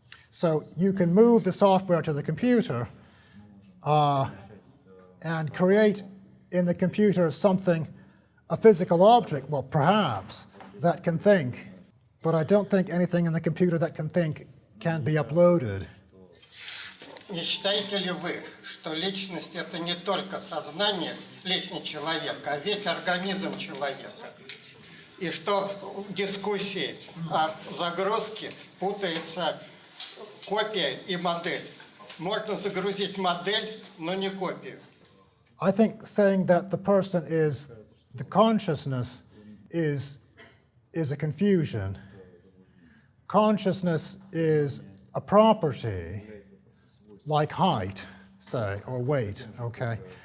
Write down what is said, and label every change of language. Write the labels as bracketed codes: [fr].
[en] So you can move the software to the computer and create in the computer something, a physical object, well, perhaps, that can think. But I don't think anything in the computer that can think can be uploaded. [ru] Не считаете ли вы, что личность – это не только сознание, личность человека, а весь организм человека? И что в дискуссии о загрузке путается копия и модель? Можно загрузить модель, но не копию. [en] I think saying that the person is, the consciousness is a confusion. Consciousness is a property like height, say, or weight, okay?